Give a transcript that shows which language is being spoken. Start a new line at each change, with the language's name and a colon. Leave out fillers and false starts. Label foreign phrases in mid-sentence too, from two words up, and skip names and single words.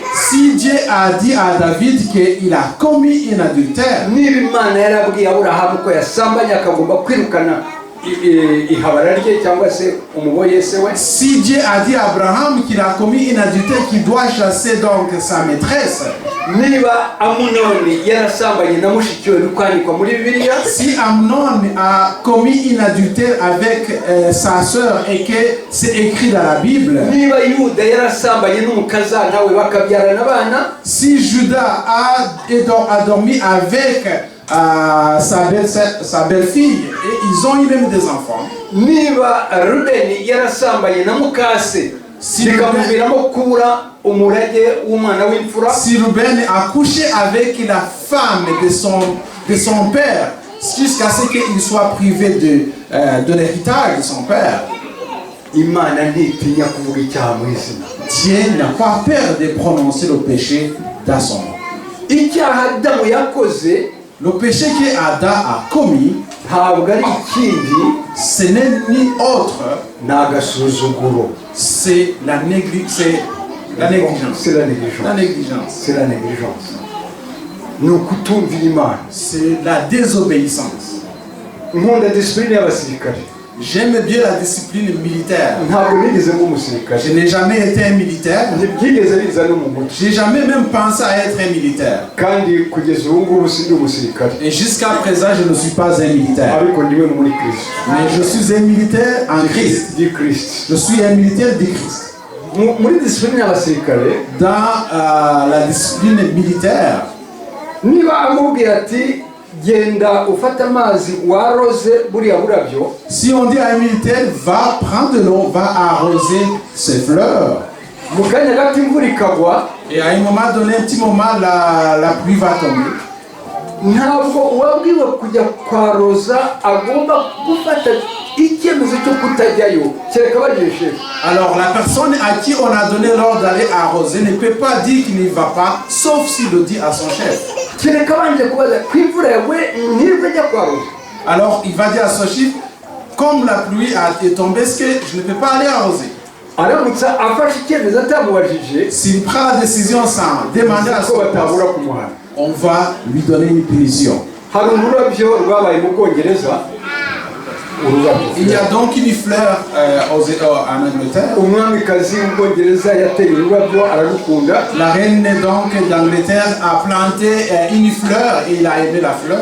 French: Si Dieu a dit à David qu'il a commis un adultère,
Kinyarwanda: niba Imana yarabwiye Aburahamu ko yasambanye akagomba kwirukana ihabara rye cyangwa se umuboye se we,
French: si Dieu a dit à Abraham qu'il a commis un adultère, qu'il doit chasser donc sa maîtresse,
Kinyarwanda: niba Amunoni yarasambanye na mushiki we bikwandikwa muri Bibiliya,
French: si Amnon a commis un adultère avec sa sœur et que c'est écrit dans la Bible,
Kinyarwanda: niba Yuda yarasambanye n'umukazana we bakabyarana abana,
French: si Judas a dormi avec sa belle-fille et ils ont eu même des enfants,
Kinyarwanda: niba Rubeni yarasambanye na mukase bikamuviramo kubura umurage w'umwana w'imfura,
French: si Ruben a couché avec la femme de son père jusqu'à ce qu'il soit privé de l'héritage de son père,
Kinyarwanda: Imana ntitinya kuvuga icyaha mu izina.
French: Dieu n'a pas peur de prononcer le péché dans son nom.
Kinyarwanda: Icyaha Adamu yakoze
French: Le péché que Adam a commis,
Kinyarwanda: ntabwo ari ikindi,
French: ce n'est ni autre,
Kinyarwanda: ni agasuzuguro.
French: c'est la négligence. La négligence. C'est la négligence. La négligence. C'est la négligence.
Kinyarwanda: Ni ukutumvira Imana.
French: C'est la désobéissance.
Kinyarwanda: Nkunda disipurine y'abasirikare.
French: J'aime bien la discipline militaire.
Kinyarwanda: Ntabwo nigeze mu musirikare.
French: Je n'ai jamais été un militaire.
Kinyarwanda: Ntibyigeze biza no mu mutwe.
French: J'ai jamais même pensé à être un militaire.
Kinyarwanda: Kandi kugeza ubu ngubu sindi umusirikare.
French: Et jusqu'à présent, je ne suis pas un militaire.
Kinyarwanda: Ariko ndiwe muri Kristo.
French: Mais je suis un militaire en Christ.
Kinyarwanda: Di Kristo.
French: Je suis un militaire du Christ.
Kinyarwanda: Muri disipurine y'abasirikare,
French: Dans la discipline militaire,
Kinyarwanda: niba amubwira ati genda ufata amazi waroze buriya burabyo,
French: si on dit à un militaire, va prendre de l'eau, va arroser ses fleurs,
Kinyarwanda: mu kanya gato imvura ikagwa,
French: et à un moment donné, un petit moment, la pluie va tomber,
Kinyarwanda: ntabwo uwabwiwe kujya kwaroza agomba gufata icyemezo cyo kutajyayo, kereka bajesheje.
French: alors la personne à qui on a donné l'ordre d'aller arroser ne peut pas dire qu'il n'y va pas, sauf s'il le dit à son chef.
Kinyarwanda: kereka banje kubaza ko imvura yaguye ntirwe njya kwaruza.
French: Alors il va dire à son chiffre, comme la pluie est tombée, est-ce que je ne peux pas aller arroser?
Kinyarwanda: aramutse afashe icyemezo atamubajije,
French: S'il prend la décision sans demander à son
Kinyarwanda: ko batabura
French: boss,
Kinyarwanda: kumuhana.
French: on va lui donner une punition.
Kinyarwanda: hari ururabyo rwabaye mu Bwongereza,
French: Il y a donc une fleur en Angleterre.
Kinyarwanda: umwamikazi w'Ubwongereza yateye ururabyo ararukunda.
French: La reine donc d'Angleterre a planté une fleur et il a aimé la fleur.